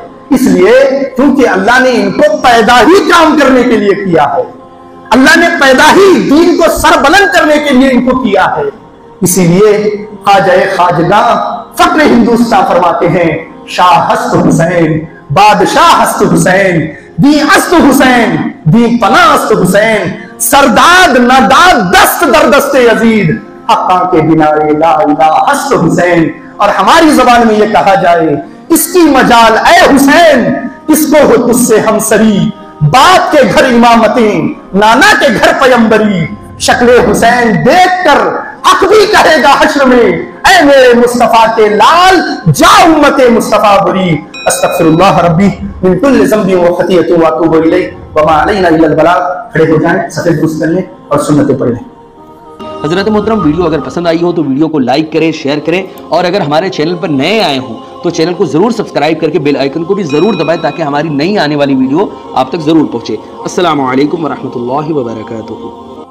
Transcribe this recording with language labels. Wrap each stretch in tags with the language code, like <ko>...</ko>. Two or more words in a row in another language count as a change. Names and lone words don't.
<ur>اس لیے کیونکہ اللہ نے ان کو پیدا ہی کام کرنے کے لیے کیا ہے, اللہ نے پیدا ہی دین کو سر بلند کرنے کے لیے ان کو کیا ہے. اسی لیے خواجہ خواجگاں فخر ہندوستان فرماتے ہیں,</ur> <fa>شاہ ہست حسین بادشاہ ہست حسین دی است حسین دی پناہ است حسین سرداد نداد دست در دست یزید حقاں کے بنائے</fa> <ar>لا الہ</ar> <fa>ہست حسین.</fa> <ur>اور ہماری زبان میں یہ کہا جائے, اس کی مجال اے حسین, اس کو ہو تجھ سے ہمسری, باپ کے گھر امامتیں نانا کے گھر پیمبری, شکل حسین دیکھ کر حق بھی کہے گا حشر میں, اے میرے مصطفیٰ کے لال جا امت مصطفیٰ بری.</ur> <ar>استغفر اللہ ربی من کل ذنب و خطیئۃ واتوب الیہ وما علینا الا البلاغ.</ar> <ur>کھڑے ہو جائیں, صفحے درست کر لیں اور سنتیں پڑھ لیں. حضرت محترم, ویڈیو اگر پسند آئی ہو تو ویڈیو کو لائک کریں, شیئر کریں, اور اگر ہمارے چینل پر نئے آئے ہوں تو چینل کو ضرور سبسکرائب کر کے بیل آئیکن کو بھی ضرور دبائیں تاکہ ہماری نئی آنے والی ویڈیو آپ تک ضرور پہنچے.</ur> <ar>السلام علیکم ورحمۃ اللہ وبرکاتہ.</ar>